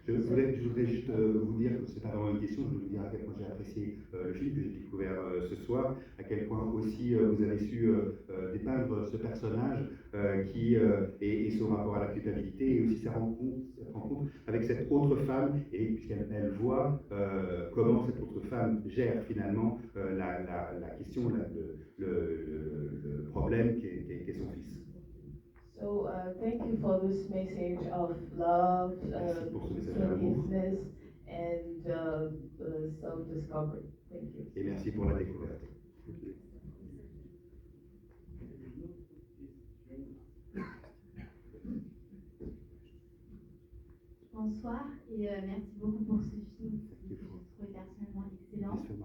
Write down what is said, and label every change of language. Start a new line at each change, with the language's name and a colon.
French: Je voudrais juste vous dire, c'est pas vraiment une question, je voulais vous dire à quel point j'ai apprécié le film que j'ai découvert ce soir, à quel point aussi vous avez su dépeindre ce personnage et son rapport à la culpabilité et aussi sa rencontre avec cette autre femme, et puisqu'elle voit comment cette autre femme gère finalement la question, le problème qu'est son fils.
English: So thank you for this message of love, forgiveness, and self-discovery. Thank you.
French: Et merci pour la découverte. Bonsoir et merci beaucoup pour ce film que j'ai trouvé personnellement excellent.